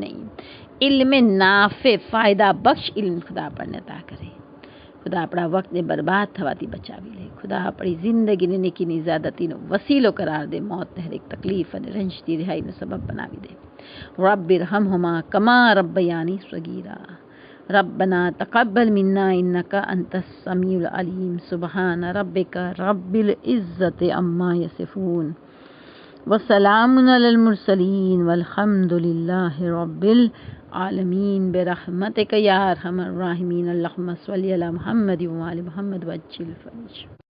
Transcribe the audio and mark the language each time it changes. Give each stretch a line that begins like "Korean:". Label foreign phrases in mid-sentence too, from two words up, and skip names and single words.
Gujarati: નહીં, ઇલ્મે નાફે, ફાયદા બક્ષ ઇલ્મ ખુદા આપણને અતા કરે. ખુદા આપણા વક્તને બરબાદ થવાથી બચાવી લે. ખુદા આપણી જિંદગીને નેકીની ઝ્યાદતીનો વસીલો કરાર દે. મોતને હરેક તકલીફ અને રંજથી રિહાઈનો સબબ બનાવી દે.
Arabic: رب ارحمهما كما ربياني صغيرا. ربنا تقبل منا إنك أنت السميع العليم سبحان ربك رب العزة عما يصفون وسلام على المرسلين والحمد لله رب العالمين برحمتك يا أرحم الراحمين اللهم صل على محمد وآل محمد وعجل فرج.